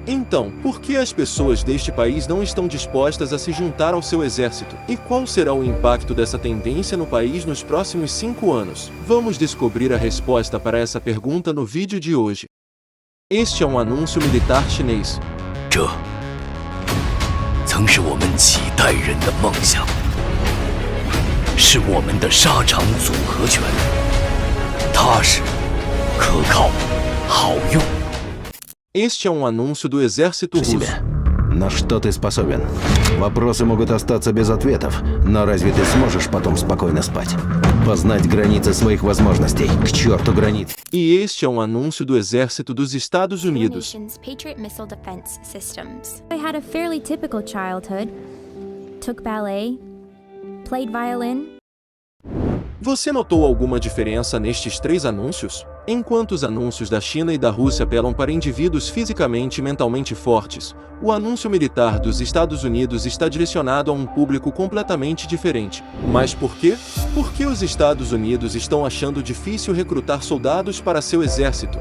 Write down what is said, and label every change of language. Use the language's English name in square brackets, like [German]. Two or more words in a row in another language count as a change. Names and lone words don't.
[Portuguese] Então, por que as pessoas deste país não estão dispostas a se juntar ao seu exército? E qual será o impacto dessa tendência no país nos próximos 5 anos? Vamos descobrir a resposta para essa pergunta no vídeo de hoje. Este é um anúncio militar chinês. [Chinese] 这曾是我们几代人的梦想，是我们的沙场组合拳，踏实、可靠、好用。 [Portuguese] Este é um anúncio do exército russo. [Russian] На что ты способен? Вопросы могут остаться без ответов, но разве ты сможешь потом спокойно спать? Познать границы своих возможностей. К черту границ. [Portuguese] E este é um anúncio do exército dos Estados Unidos. [English] Patriot missile defense systems. I had a fairly typical childhood. Took ballet, played violin. [Portuguese] Você notou alguma diferença nestes 3 anúncios? Enquanto os anúncios da China e da Rússia apelam para indivíduos fisicamente e mentalmente fortes, o anúncio militar dos Estados Unidos está direcionado a um público completamente diferente. Mas por quê? Porque os Estados Unidos estão achando difícil recrutar soldados para seu exército.